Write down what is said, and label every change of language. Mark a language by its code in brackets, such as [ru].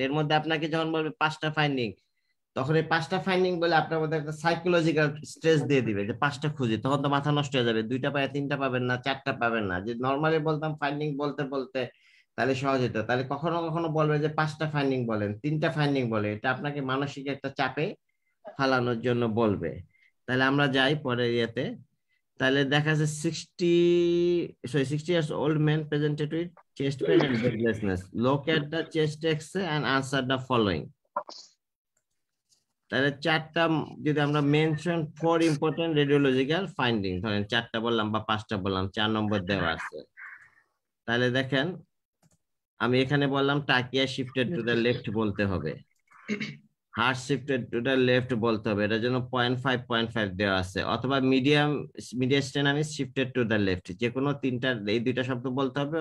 [bn] এর মধ্যে আপনাকে যখন বলবে 5টা ফাইন্ডিং, তখন এই 5টা ফাইন্ডিং বলে আপনার মধ্যে একটা সাইকোলজিক্যাল স্ট্রেস দিয়ে দিবে যে 5টা খুঁজি, তখন তো মাথা নষ্ট হয়ে যাবে। 2টা পায় 3টা পাবেন না, 4টা পাবেন না। যে নর্মালি বলতাম ফাইন্ডিং বলতে বলতে তাহলে সহজ হতো। তাহলে কখনো কখনো বলবে যে 5টা ফাইন্ডিং বলেন, 3টা ফাইন্ডিং বলে, এটা আপনাকে মানসিক একটা চাপে ফালানোর জন্য বলবে। তাহলে আমরা যাই পরের ইয়েতে। তাহলে দেখা যাচ্ছে [en] 60 years old man presented with chest pain and breathlessness. Look at the chest X-ray and answer the following. [bn] তাহলে 4টা যদি আমরা মেনশন [en] 4 important radiological finding, [bn] ধরেন 4টা বললাম বা 5টা বললাম, 4 নম্বর দেওয়া আছে। তাহলে দেখেন আমি এখানে বললাম [en] Takia shifted to the left [bn] বলতে হবে, [en] heart shifted to the left [bn] বলতে হবে, এটার জন্য 0.5 দেওয়া আছে, অথবা [en] mediastinum is shifted to the left, [bn] যে কোনো এই 2টা শব্দ বলতে হবে।